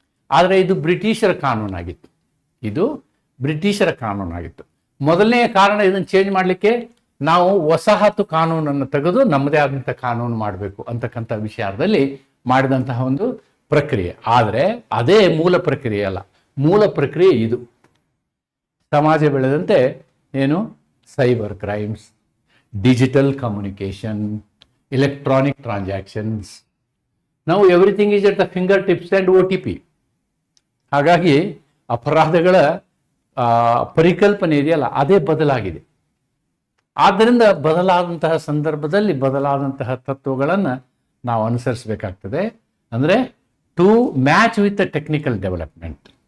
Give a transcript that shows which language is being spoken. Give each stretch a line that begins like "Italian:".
Kannada: ಆದರೆ ಇದು ಬ್ರಿಟಿಷರ ಕಾನೂನಾಗಿತ್ತು. ಇದು ಬ್ರಿಟಿಷರ ಕಾನೂನಾಗಿತ್ತು. ಮೊದಲನೆಯ ಕಾರಣ ಇದನ್ನು ಚೇಂಜ್ ಮಾಡಲಿಕ್ಕೆ ನಾವು ವಸಾಹತು ಕಾನೂನನ್ನು ತೆಗೆದು ನಮ್ಮದೇ ಆದಂಥ ಕಾನೂನು ಮಾಡಬೇಕು ಅಂತಕ್ಕಂಥ ವಿಚಾರದಲ್ಲಿ ಮಾಡಿದಂತಹ ಒಂದು ಪ್ರಕ್ರಿಯೆ. ಆದರೆ ಅದೇ ಮೂಲ ಪ್ರಕ್ರಿಯೆ ಅಲ್ಲ. ಮೂಲ ಪ್ರಕ್ರಿಯೆ ಇದು. ಸಮಾಜ ಬೆಳೆದಂತೆ ಏನು,
English: Cyber crimes, digital communication, electronic transactions, now everything is at the fingertips and OTP.
Kannada: ಹಾಗಾಗಿ ಅಪರಾಧಗಳ ಪರಿಕಲ್ಪನೆ ಇದೆಯಲ್ಲ, ಅದೇ ಬದಲಾಗಿದೆ. ಆದ್ದರಿಂದ ಬದಲಾದಂತಹ ಸಂದರ್ಭದಲ್ಲಿ ಬದಲಾದಂತಹ ತತ್ವಗಳನ್ನು ನಾವು ಅನುಸರಿಸಬೇಕಾಗ್ತದೆ. ಅಂದರೆ
English: to match with the technical development,